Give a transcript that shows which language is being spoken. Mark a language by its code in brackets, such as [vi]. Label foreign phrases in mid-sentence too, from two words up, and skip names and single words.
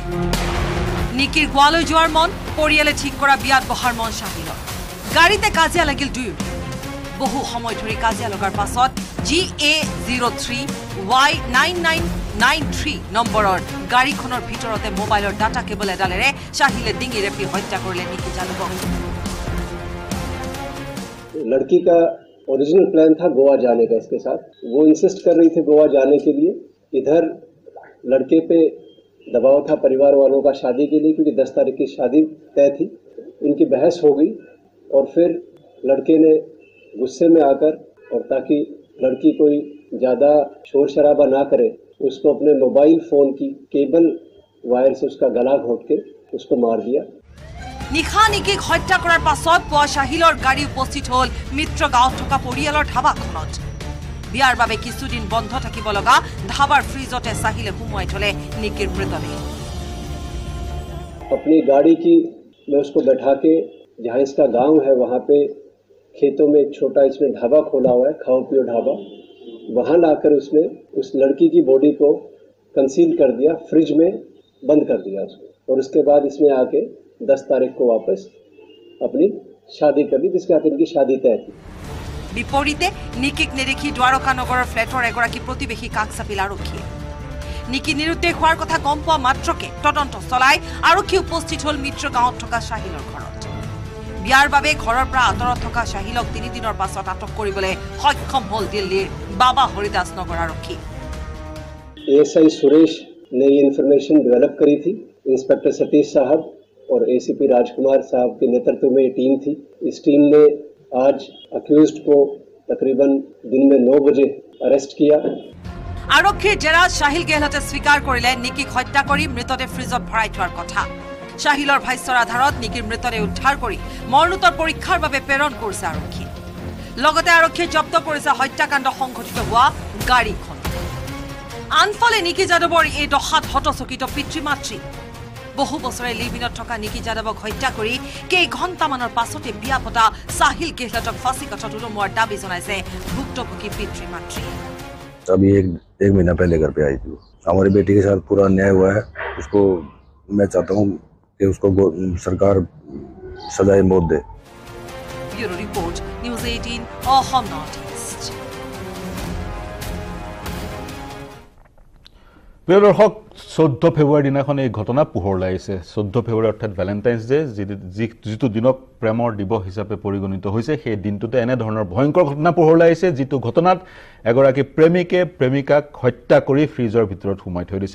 [as] নিকিৰ গোৱালৈ যোৱাৰ মন, পৰিয়ালে ঠিক কৰা বিয়াত বহাৰ মন শাহিলৰ। গাড়ীতে কাজিয়া লাগিল দুয়োৰে। বহু সময় ধৰি কাজিয়া লগাৰ পাছত GA03Y9993 নম্বৰৰ গাড়ীখনৰ ভিতৰতে মোবাইলৰ ডাটা কেবল এডালেৰে শাহিলে ডিঙি ৰেপি হত্যা কৰিলে নিকি যাদৱক। [hi] लड़की का ओरिजिनल प्लान था गोवा जाने का इसके साथ। वो इंसिस्ट कर रही थी गोवा जाने के लिए। इधर लड़के पे दबाव था परिवार वालों का शादी के लिए, क्योंकि 10 तारीख की शादी तय थी। इनकी बहस हो गई और फिर लड़के ने गुस्से में आकर, और ताकि लड़की कोई ज़्यादा शोर शराबा ना करे, उसको अपने मोबाइल फ़ोन की केबल वायर से उसका गला घोंट के उसको मार दिया। [as] নিশা নিকিক হত্যা কৰাৰ পাছত পুৱা শাহিলৰ গাড়ী উপস্থিত হ'ল মিত্ৰ গাঁৱত থকা পৰিয়ালৰ ধাবাখনত। বিয়াৰ বাবে কিছুদিন বন্ধ থাকিব লগা ধাবাৰ ফ্ৰিজতে শাহিলে সুমুৱাই থলে নিকিৰ মৃতদেহ। [hi] अपनी गाड़ी की में उसको बैठा के, जहाँ इसका गांव है वहाँ पे खेतों में एक छोटा इसने ढाबा खोला हुआ है, खाओ पियो ढाबा। वहाँ लाकर उसने उस लड़की की बॉडी को कंसील कर दिया, फ्रिज में बंद कर दिया उसको, और उसके बाद इसमें आके 10 तारीख को वापस अपनी शादी कर दी, जिसके साथ इनकी शादी तय थी। [as] বিপৰীতে নিকিক নেদেখি দ্বাৰকা নগৰৰ ফ্লেটৰ এগৰাকী প্ৰতিবেশী কাষ চাপিল আৰক্ষীয়ে। নিকি নিৰুদ্দেশ হোৱাৰ কথা গম পোৱা মাত্ৰকে তদন্ত চলাই আৰক্ষী উপস্থিত হ'ল মিত্ৰ গাঁৱত থকা শাহিলৰ ঘৰত। বিয়াৰ বাবে ঘৰৰ পৰা আঁতৰত থকা শাহিলক 3 দিনৰ পাছত আটক কৰিবলৈ সক্ষম হ'ল দিল্লীৰ বাবা হৰিদাস নগৰ আৰক্ষী। [hi] ASI सुरेश ने ये इन्फॉर्मेशन डेवलप करी थी। इंस्पेक्टर सतीश साहब और ACP राजकुमार साहब के नेतृत्व में ये टीम थी। इस टीम ने आज अक्यूज्ड को तकरीबन दिन में 9 बजे अरेस्ट किया। [as] আৰক্ষীৰ জেৰাত শাহিল গেহলতে স্বীকাৰ কৰিলে নিকিক হত্যা কৰি মৃতদেহ ফ্ৰিজত ভৰাই থোৱাৰ কথা। শাহিলৰ ভাষ্যৰ আধাৰত নিকিৰ মৃতদেহ উদ্ধাৰ কৰি মৰণোত্তৰ পৰীক্ষাৰ বাবে প্ৰেৰণ কৰিছে আৰক্ষী। লগতে আৰক্ষীয়ে জব্দ কৰিছে হত্যাকাণ্ড সংঘটিত হোৱা গাড়ীখন। আনফালে নিকি যাদৱৰ এই দশাত হতচকিত পিতৃ মাতৃ। বহু বছৰে লিভিনত থকা নিকি যাদৱক হত্যা কৰি কেইঘণ্টামানৰ পাছতে বিয়া পতা শাহিল গেহলতক ফাঁচী কাঠত উলমোৱাৰ দাবী জনাইছে ভুক্তভোগী পিতৃ মাতৃ। [hi] अभी एक महीना पहले घर पे आई थी। हमारी बेटी के साथ पूरा अन्याय हुआ है। उसको मैं चाहता हूँ कि उसको सरकार सजाए मौत दे। [en] bureau report, न्यूज 18 অসম নৰ্থ ইষ্ট। [as] প্ৰিয় দৰ্শক, 14 ফেব্ৰুৱাৰীৰ দিনাখন এই ঘটনা পোহৰলৈ আহিছে। 14 ফেব্ৰুৱাৰী অৰ্থাৎ [en] Valentine's Day, [as] যিটো দিনক প্ৰেমৰ দিৱস হিচাপে পৰিগণিত হৈছে, সেই দিনটোতে এনেধৰণৰ ভয়ংকৰ ঘটনা পোহৰলৈ আহিছে, যিটো ঘটনাত এগৰাকী প্ৰেমিকে প্ৰেমিকাক হত্যা কৰি ফ্ৰিজৰ ভিতৰত সোমাই থৈ দিছিল।